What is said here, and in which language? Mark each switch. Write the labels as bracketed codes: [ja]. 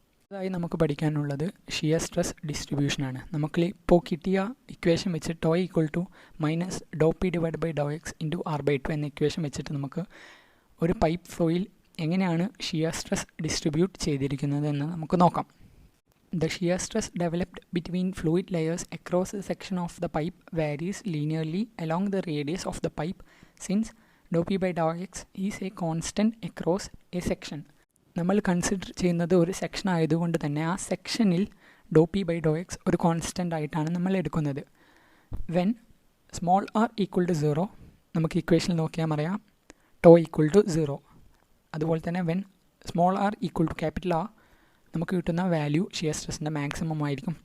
[ml] അതായി നമുക്ക് പഠിക്കാനുള്ളത് ഷിയർ സ്ട്രെസ് ഡിസ്ട്രിബ്യൂഷനാണ്. നമുക്ക് ഇപ്പോൾ കിട്ടിയ ഇക്വേഷൻ വെച്ച് to equal to minus Dr P divide by Dr X into R by 2 എന്ന ഇക്വേഷൻ വെച്ചിട്ട് നമുക്ക് ഒരു പൈപ്പ് ഫ്ലോയിൽ എങ്ങനെയാണ് ഷിയർ സ്ട്രെസ് ഡിസ്ട്രിബ്യൂട്ട് ചെയ്തിരിക്കുന്നത് എന്ന് നമുക്ക് നോക്കാം. [en] The shear stress developed between fluid layers across a section of the pipe varies linearly along the radius of the pipe since dou p by dou x is a constant across a section. [ml] നമ്മൾ consider ചെയ്യുന്നത് ഒരു section ആയതുകൊണ്ട് തന്നെ ആ സെക്ഷനിൽ ഡോ P by Dr X ഒരു constant ആയിട്ടാണ് നമ്മൾ എടുക്കുന്നത്. [en] when small r equal to 0 [ml] നമുക്ക് ഇക്വേഷനിൽ നോക്കിയാൽ അറിയാം [en] Tau equal to 0. [ml] അതുപോലെ തന്നെ when small R equal to capital R നമുക്ക് കിട്ടുന്ന വാല്യൂ ഷിയർ സ്ട്രെസ്സിൻ്റെ മാക്സിമം ആയിരിക്കും.